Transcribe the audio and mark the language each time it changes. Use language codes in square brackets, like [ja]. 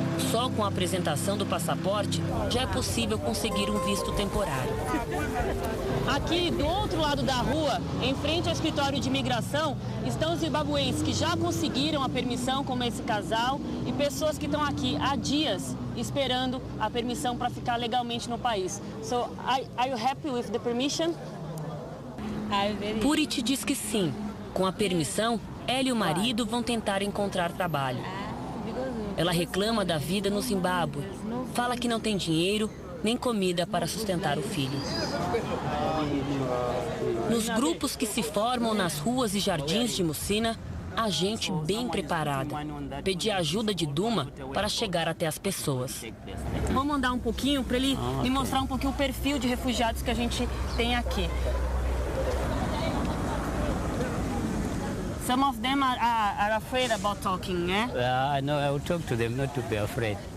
[pt] Só com a apresentação do passaporte já é possível conseguir um visto temporário. Aqui do outro lado da rua, em frente ao escritório de imigração, estão os zimbabuenses que já conseguiram a permissão, como esse casal, e pessoas que estão aqui há dias esperando a permissão para ficar legalmente no país. [en] So, are you happy with the permission? [pt] Purit diz que sim. Com a permissão, ela e o marido vão tentar encontrar trabalho. Ela reclama da vida no Zimbábue. Fala que não tem dinheiro nem comida para sustentar o filho. Nos grupos que se formam nas ruas e jardins de Musina, há gente bem preparada. Pedi a ajuda de Duma para chegar até as pessoas. Vamos andar um pouquinho para ele me mostrar um pouquinho o perfil de refugiados que a gente tem aqui. [en] Some of them are afraid about talking, eh? No, I will talk to them, not to be afraid.